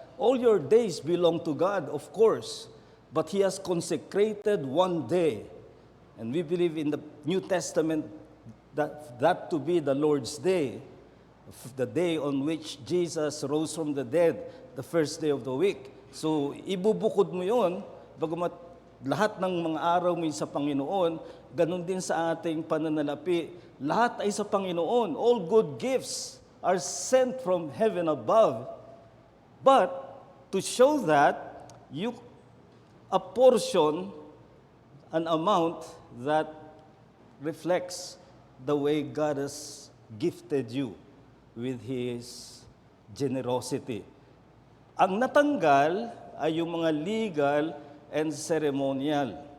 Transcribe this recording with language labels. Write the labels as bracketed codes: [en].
[en] All your days belong to God, of course, but He has consecrated one day. And we believe in the New Testament that to be the Lord's Day, the day on which Jesus rose from the dead, the first day of the week. [tl] So, ibubukod mo yun, bagamat lahat ng mga araw mo sa Panginoon, ganun din sa ating pananalapi. Lahat ay sa Panginoon. [en] All good gifts are sent from heaven above. But, to show that, you apportion an amount that reflects the way God has gifted you with His generosity. [tl] Ang natanggal ay yung mga [en] legal and ceremonial.